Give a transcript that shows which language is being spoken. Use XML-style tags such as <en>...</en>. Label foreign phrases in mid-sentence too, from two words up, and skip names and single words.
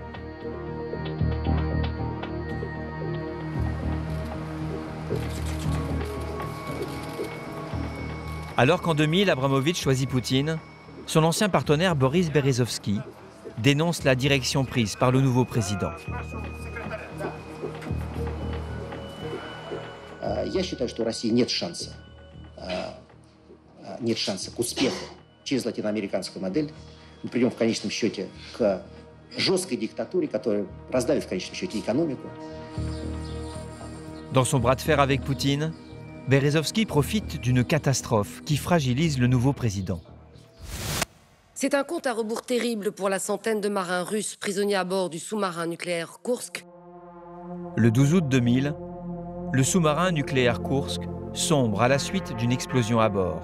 <fr>Alors qu'en 2000, Abramovich choisit Poutine, son ancien partenaire Boris Berezovski dénonce la direction prise par le nouveau président.</fr> <ru>Я считаю, что у России нет шанса к успеху через латиноамериканскую модель. Мы придем в конечном счете к жесткой диктатуре, которая раздавит в конечном счете экономику.</ru> <fr>Dans son bras de fer avec Poutine, Berezovski profite d'une catastrophe qui fragilise le nouveau président. C'est un compte à rebours terrible pour la centaine de marins russes prisonniers à bord du sous-marin nucléaire Kursk. Le 12 août 2000, le sous-marin nucléaire Kursk sombre à la suite d'une explosion à bord.</fr>